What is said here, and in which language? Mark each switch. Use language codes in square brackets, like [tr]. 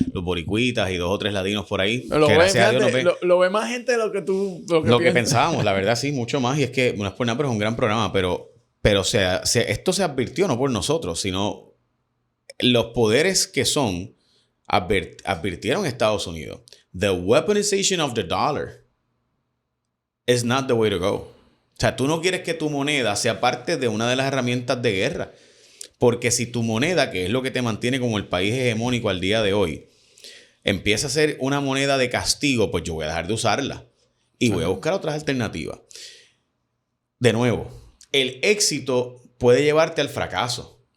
[es] Los boricuitas y 2 o 3 ladinos por ahí. Lo ve más gente de lo que tú lo que pensábamos, la verdad, sí, mucho más. Y es que no es por nada, pero es un gran programa. Pero esto se advirtió no por nosotros, sino los poderes que son advirtieron a Estados Unidos. [en] The weaponization of the dollar is not the way to go. [es] O sea, tú no quieres que tu moneda sea parte de una de las herramientas de guerra. Porque si tu moneda, que es lo que te mantiene como el país hegemónico al día de hoy, empieza a ser una moneda de castigo, pues yo voy a dejar de usarla. Y voy a buscar otras alternativas. De nuevo, el éxito puede llevarte al fracaso.